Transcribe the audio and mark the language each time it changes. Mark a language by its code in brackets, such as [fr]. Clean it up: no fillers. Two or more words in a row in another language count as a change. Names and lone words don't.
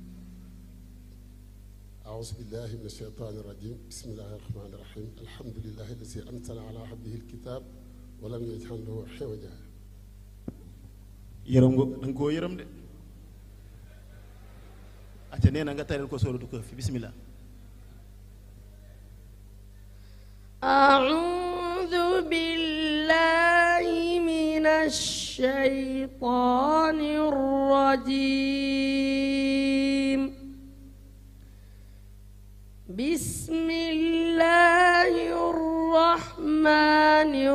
[ar] أعوذ بالله من الشيطان الرجيم بسم الله الرحمن الرحيم الحمد لله الذي أنزل على عبده الكتاب ولم يجعل له عوجا. [wo] yërëm nga da nga koo yërëm de. acca nee na nga taril ko [ar] سورة كهف بسم الله. أعوذ بالله من الشيطان الرجيم بسم الله الرحمن